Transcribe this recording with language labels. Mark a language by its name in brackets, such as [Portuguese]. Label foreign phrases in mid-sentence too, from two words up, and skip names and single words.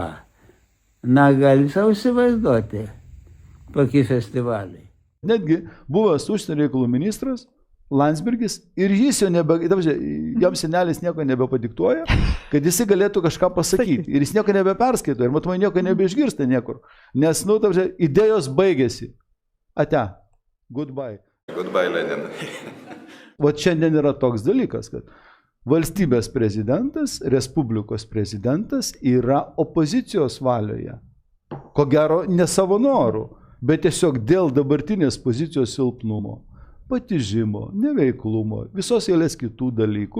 [Lithuanian] Na, gali savo įsivaizduoti, kokie festivaliai. Netgi buvęs užsienio reikalų ministras Landsbergis ir jis jau jam senelis nieko nebepadiktuoja, kad jis galėtų kažką pasakyti. Ir jis nieko nebeperskaito ir matomai nieko nebeišgirsta niekur. Nes, idėjos baigėsi. Ate. [English] Goodbye. Goodbye, Lenin. [Lithuanian] O šiandien yra toks dalykas, kad valstybės prezidentas, Respublikos prezidentas yra opozicijos valioje. Ko gero, ne savo norų, bet tiesiog dėl dabartinės pozicijos silpnumo, patižimo, neveiklumo, visos eilės kitų dalykų.